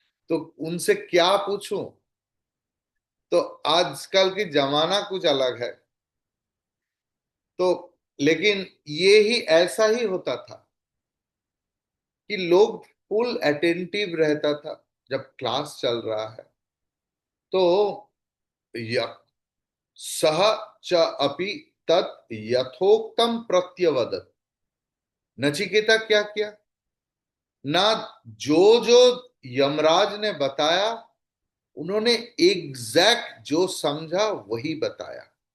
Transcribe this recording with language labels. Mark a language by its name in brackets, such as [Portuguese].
[Hindi] तो उनसे क्या पूछूं। तो आजकल की जमाना कुछ अलग है। तो लेकिन ये ही ऐसा ही होता था कि लोग फुल अटेंटिव रहता था जब क्लास चल रहा है। [Sanskrit] तो य सह च अपि तत् यथोक्तम प्रत्यवदत। [Hindi] नचिकेता क्या किया ना, जो जो यमराज ने बताया उन्होंने एग्जैक्ट जो समझा वही बताया।